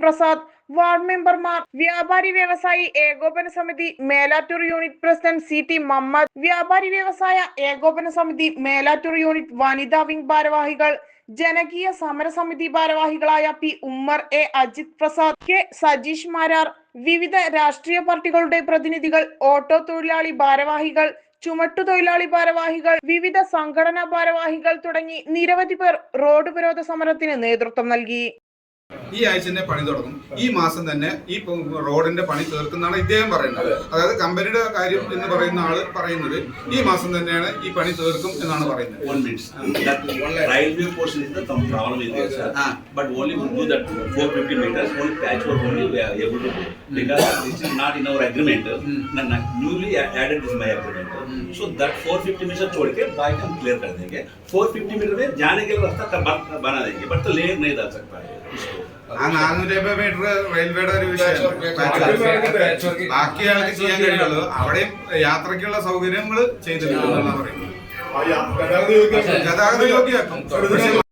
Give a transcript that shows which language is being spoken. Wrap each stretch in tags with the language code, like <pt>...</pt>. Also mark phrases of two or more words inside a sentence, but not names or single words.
<ml>പ്രസാദ്, വാർഡ് മെമ്പർമാർ, വ്യാപാരി വ്യവസായി ഏകോപന സമിതി മേലാറ്റൂർ യൂണിറ്റ് പ്രസിഡന്റ് CT മുഹമ്മദ്, വ്യാപാരി വ്യവസായ ഏകോപന സമിതി മേലാറ്റൂർ യൂണിറ്റ് വനിതാ വിംഗ് ഭാരവാഹികൾ, ജനകീയ സമരസമിതി ഭാരവാഹികളായ P ഉമ്മർ, A അജിത് പ്രസാദ്, K സജീഷ് മാരാർ, വിവിധ രാഷ്ട്രീയ പാർട്ടികളുടെ പ്രതിനിധികൾ, ഓട്ടോ തൊഴിലാളി ഭാരവാഹികൾ, ചുമട്ടുതൊഴിലാളി ഭാരവാഹികൾ, വിവിധ സംഘടനാ ഭാരവാഹികൾ തുടങ്ങി നിരവധി പേർ റോഡ് ഉപരോധ സമരത്തിന് നേതൃത്വം നൽകി. ഈ ആഴ്ച തന്നെ പണി തുടങ്ങും. ഈ മാസം തന്നെ ഈ റോഡിന്റെ പണി തീർക്കുന്നതാണ് ഇദ്ദേഹം പറയുന്നത്. അതായത് കമ്പനിയുടെ കാര്യം എന്ന് പറയുന്ന ആള് പറയുന്നത് ഈ മാസം തന്നെയാണ് ഈ പണി തീർക്കും എന്നാണ് പറയുന്നത്.</ml> <en>Railway portion is the problem is there, sir. But only we do that 450 meters, only patchwork only we are able to do. Because this is not in our agreement. Newly added is my agreement. So that 450 meters</en> <hi>छोड़ के बाइक हम clear कर देंगे. 450 मीटर में जाने के लिए रास्ता बना देंगे. But तो लेयर नहीं डाल सकता है.</hi> <ml>450 മീറ്റർ റെയിൽവേയുടെ ഒരു വിഷയം. ബാക്കി ആൾക്ക് ചെയ്യാൻ കഴിയുള്ളൂ. അവിടെയും യാത്രയ്ക്കുള്ള സൗകര്യങ്ങൾ ചെയ്തിട്ടുണ്ടെന്നാണ് പറയുന്നത്. ഗതാഗത യോഗ്യമാക്കും.</ml>